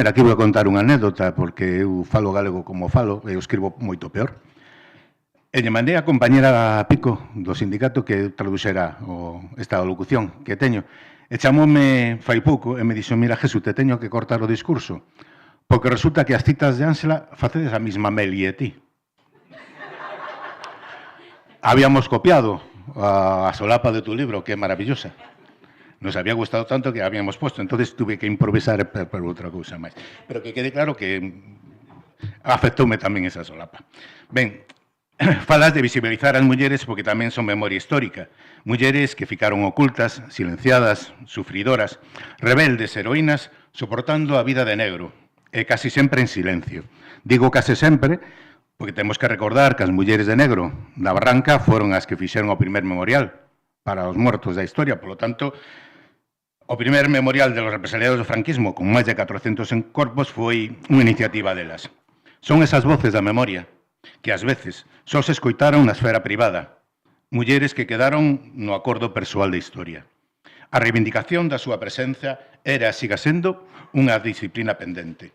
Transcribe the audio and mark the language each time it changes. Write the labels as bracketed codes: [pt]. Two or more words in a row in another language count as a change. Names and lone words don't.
[gl] Aquí vou contar unha anécdota, porque eu falo galego como falo, e eu escribo moito peor. E lle mandei a compañera Pico do sindicato que traduxera esta locución que teño. E chamoume fai pouco e me dixo: mira, Jesús, te teño que cortar o discurso, porque resulta que as citas de Ángela facedes a mesma Meli e ti. [es] Habíamos copiado a solapa de tu libro, que é maravillosa. Nos había gustado tanto que habíamos puesto, entonces tuve que improvisar [gl] por outra cousa máis. Pero que quede claro que afectoume tamén esa solapa. Ben, falas de visibilizar as mulleres porque tamén son memoria histórica. Mulleres que ficaron ocultas, silenciadas, sufridoras, rebeldes, heroínas, soportando a vida de negro, e casi sempre en silencio. Digo casi sempre porque temos que recordar que as mulleres de negro da Barranca foron as que fixeron o primer memorial para os muertos da historia. [es] Por lo tanto, [gl] o primer memorial [es] de los represaliados [gl] do franquismo, con máis de 400 corpos, foi unha iniciativa delas. Son esas voces da memoria que ás veces só se escoitaron na esfera privada, mulleres que quedaron no acordo persoal da historia. A reivindicación da súa presenza era, siga sendo, unha disciplina pendente.